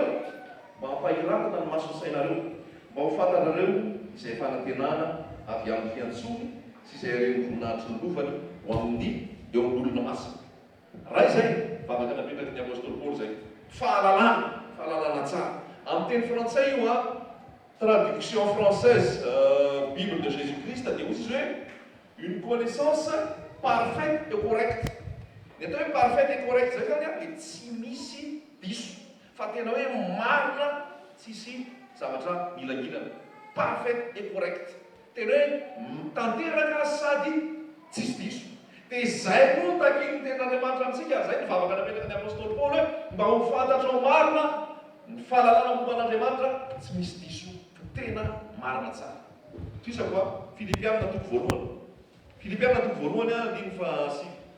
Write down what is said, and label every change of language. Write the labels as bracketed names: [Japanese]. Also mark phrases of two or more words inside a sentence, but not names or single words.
[Malagasy] Mba hampahiratina ny mason'ny sainareo. Mba ho fantanareo izay fanantenana avy amin'ny fiantsony sy izay ireny voninahitry ny lofany ho amin'ny eo amin'olona masina. Raha izay vavaka napetraky ny apôstôly Paoly zay. Fahalalana tsara. Amin'ny teny frantsay io [French] traduction française Bible de Jésus-Christ [Malagasy] dia hozy izy hoe [French] une connaissance parfaite et correcte. [Malagasy] Ny atao hoe [French] parfaite et correcte [Malagasy] zay zany dia tsy misy diso. Fa tena hoe marina tsisy zavatra milangilana. [French] Parfaite et correcte. [Malagasy] Tena hoe tanteraka sady tsisy diso. Dia izay moa takiany tenin'Andriamanitra amintsika, zay ny vavaka napetraka ny apôstôly Paoly hoe mba ho fantatra ho marina ny fahalalana momban'Andriamanitra tsy misy diso, tena marina tsara. Toisako a Filipianina toko voalohany. Filipianina toko voalohany andininy fahasivy.